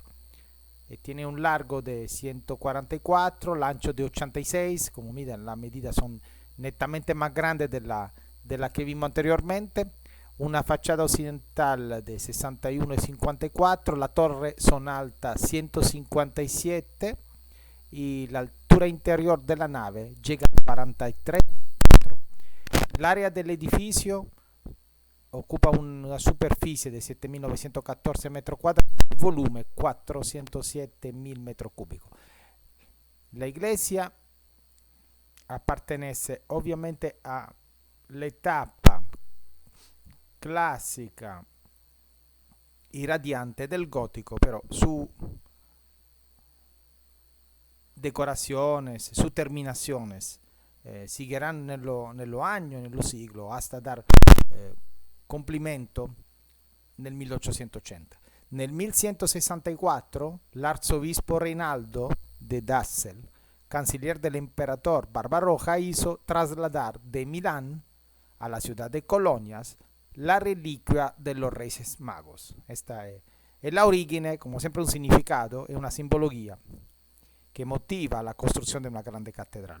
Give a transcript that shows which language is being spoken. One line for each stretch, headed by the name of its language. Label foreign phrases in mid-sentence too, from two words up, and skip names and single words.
Spanish: Tiene un largo de 144, el ancho de 86, como miren, las medidas son netamente más grandes de la que vimos anteriormente. Una fachada occidental de 61 y 54, la torre son alta 157 y la altura interior de la nave llega a 43 metros.
Italian: L'area dell'edificio occupa una superficie
Spanish: de 7.914 metros cuadrados y volumen 407.000 metros cúbicos. La iglesia appartiene obviamente a la etapa clásica y radiante del gótico, pero su decoraciones, sus terminaciones seguirán nello año, nello siglo, hasta dar compimento nel 1880. Nel 1164 l'arzobispo Reinaldo de Dassel, canciller del emperador Barbarroja, hizo trasladar de Milán a la ciudad de Colonias la reliquia de los Reyes Magos. Esta es la origine, como siempre un significado e una simbología que motiva la construcción de una grande catedral.